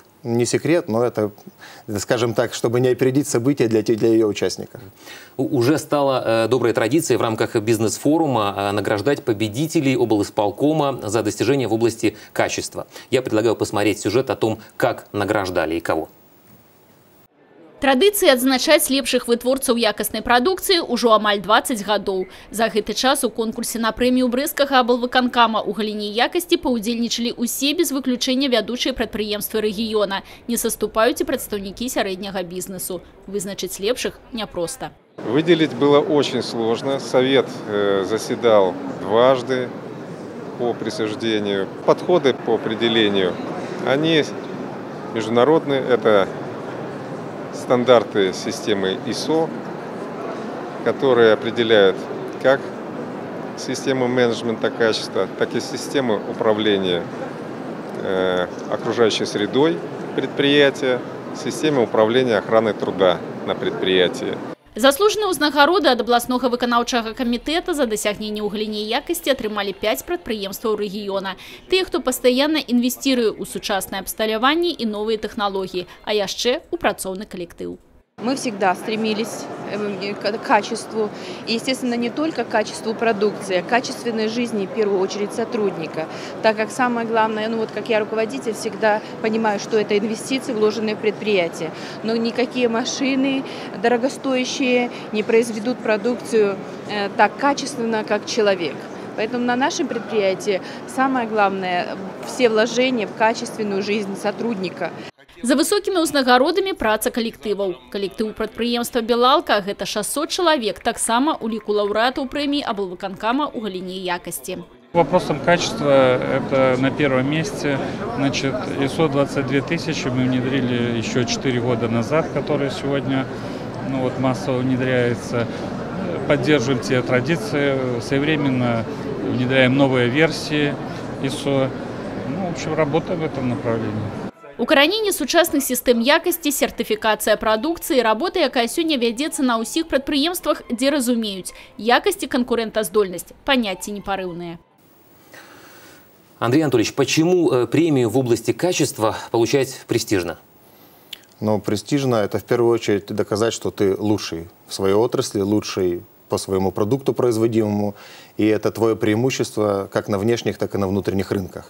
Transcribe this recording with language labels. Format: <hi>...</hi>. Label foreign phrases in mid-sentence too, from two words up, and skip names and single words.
<ru>Не секрет, но это, скажем так, чтобы не опередить события для ее участников. Уже стала доброй традицией в рамках бизнес-форума награждать победителей облисполкома за достижения в области качества. Я предлагаю посмотреть сюжет о том, как награждали и кого.</ru> <be>Традыцыі адзначаць лепшых вытворцаў якаснай прадукцыі ўжо амаль 20 гадоў. За гэты час у конкурсе на прэмію брэсцкага аблвыканкама ў галіне якасці паўдзельнічалі ўсе без выключэння вядучыя прадпрыемствы рэгіёна. Не саступаюць і прадстаўнікі сярэдняга бізнесу. Вызначыць лепшых няпроста.</be> <ru>Выделить было очень сложно. Совет заседал дважды по присуждению. Подходы по определению, они международные. Это стандарты системы ISO, которые определяют как систему менеджмента качества, так и систему управления окружающей средой предприятия, систему управления охраной труда на предприятии.</ru> <be>Заслужаныя ўзнагароды ад абласнога выканаўчага камітэта за дасягненне ў галіне якасці атрымалі 5 прадпрыемстваў рэгіёна. Тыя, хто пастаянна інвестируе ў сучаснае абсталяванне і новыя тэхналогіі, а яшчэ ў працоўны калектыў.</be> <ru>Мы всегда стремились к качеству, и, естественно, не только к качеству продукции, а к качественной жизни, в первую очередь, сотрудника. Так как самое главное, ну вот как я руководитель, всегда понимаю, что это инвестиции, вложенные в предприятие. Но никакие машины дорогостоящие не произведут продукцию так качественно, как человек. Поэтому на нашем предприятии самое главное – все вложения в качественную жизнь сотрудника.</ru> <be>За высокімі ўзнагародамі праца калектываў. Калектыў прадпрыемства «Белалка» – гэта 600 чалавек, таксама у ліку лаўрэатаў прэміі аблвыканкама ў галіне якасці.</be> <ru>Вопросом качества это на первом месте. Значит, ISO 22000 мы внедрили еще 4 года назад, которые сегодня массово внедряются. Поддерживаем те традиции, своевременно внедряем новые версии ISO. В общем, работаем в этом направлении.</ru> <be>Укараненне сучасных сістэм якасці, сертыфікацыя прадукцыі, работа, якая сёння вядзецца на ўсіх прадпрыемствах, дзе разумеюць, якасць і канкурэнтаздольнасць – паняцці непарыўныя.</be> <ru>Андрей Анатольевич, почему премию в области качества получать престижно? Ну, престижно – это в первую очередь доказать, что ты лучший в своей отрасли, лучший по своему продукту производимому, и это твое преимущество как на внешних, так и на внутренних рынках.</ru>